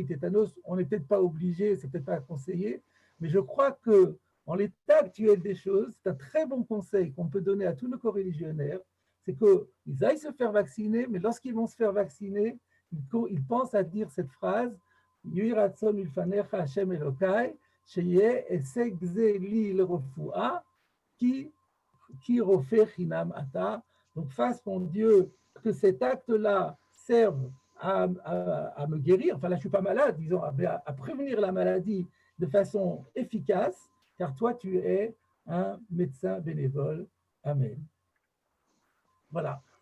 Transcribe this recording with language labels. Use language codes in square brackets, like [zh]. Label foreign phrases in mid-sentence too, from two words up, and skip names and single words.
[fr] tétanos, on n'est peut-être pas obligé, c'est peut-être pas conseillé, mais je crois que en l'état actuel des choses, c'est un très bon conseil qu'on peut donner à tous nos coreligionnaires, c'est qu'ils aillent se faire vacciner, mais lorsqu'ils vont se faire vacciner, ils pensent à dire cette phrase [he] יהי רצון מלפניך ה' אלוקי שיהא עסק זה לי לרפואה כי רופא חינם אתה. [fr] Donc, fasse mon Dieu que cet acte-là serve à me guérir. Enfin, là, je ne suis pas malade, disons, à prévenir la maladie de façon efficace, car toi, tu es un médecin bénévole. Amen. Voilà.